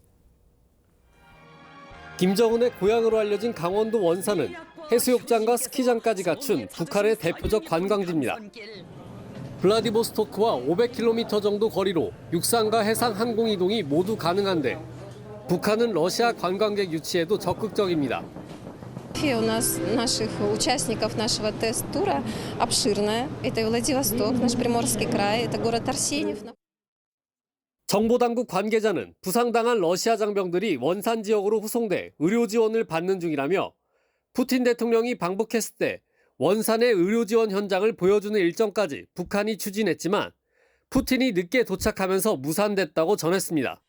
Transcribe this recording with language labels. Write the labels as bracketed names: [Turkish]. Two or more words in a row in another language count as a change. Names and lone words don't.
[Korean] 김정은의 고향으로 알려진 강원도 원산은 해수욕장과 스키장까지 갖춘 북한의 대표적 관광지입니다. 블라디보스토크와 500km 정도 거리로 육상과 해상 항공 이동이 모두 가능한데 북한은 러시아 관광객 유치에도 적극적입니다. [Russian] У нас наших участников нашего тест-тура обширная. Это Владивосток, наш Приморский край, это город Арсеньев. [Korean] 정보당국 관계자는 부상당한 러시아 장병들이 원산 지역으로 후송돼 의료 지원을 받는 중이라며 푸틴 대통령이 방북했을 때 원산의 의료 지원 현장을 보여주는 일정까지 북한이 추진했지만 푸틴이 늦게 도착하면서 무산됐다고 전했습니다.